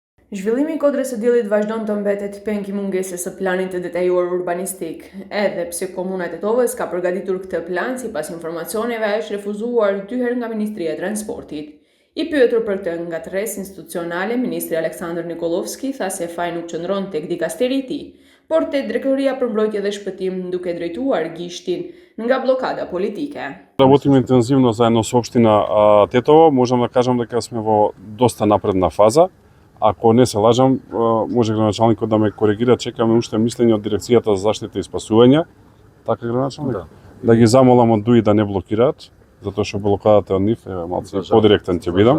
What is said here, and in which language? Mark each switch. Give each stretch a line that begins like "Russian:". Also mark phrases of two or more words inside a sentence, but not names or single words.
Albanian: Zhvillimi i Kodrës së Diellit vazhdon të mbetet peng i mungesës së planit të detajuar urbanistik, edhe pse Komuna e Tetovës ka përgatitur këtë plan sipas informacioneve është refuzuar 2 herë nga Ministria e Transportit. I pyetur për këtë nga tërës institucionale, Ministri Aleksandr Nikolovski tha se faji nuk qëndron tek dikasteri i tij, por tek Drejtoria për Mbrojtje dhe Shpëtim, duke drejtuar gishtin nga blokada politike.
Macedonian: Работиме интензивно заедно со општина Тетово, можам да кажам дека сме во доста напредна фаза. Ако не се лажам, може градоначалникот да ме коригира, чекаме уште мислење од Дирекцијата за заштита и спасување. Така градоначалник? Да ги замолам од ДУИ да не блокираат, затоа што блокадата од нив е малце подиректен ќе бидам.